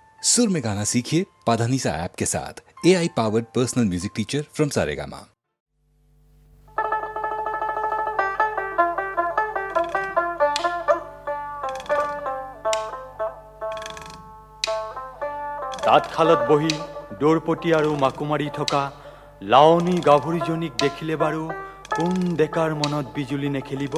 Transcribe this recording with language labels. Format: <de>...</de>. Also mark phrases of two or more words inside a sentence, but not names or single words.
<hi>सुर में गाना सीखिए पाधानीसा ऐप के साथ।</hi> <en>AI powered personal music teacher from</en> <hi>सारेगामा।</hi> <as>তাঁতশালত বহি দৌৰপতি আৰু মাকো মাৰি থকা লাৱনী গাভৰুজনীক দেখিলে বাৰু কোন ডেকাৰ মনত বিজুলি নেখেলিব।</as>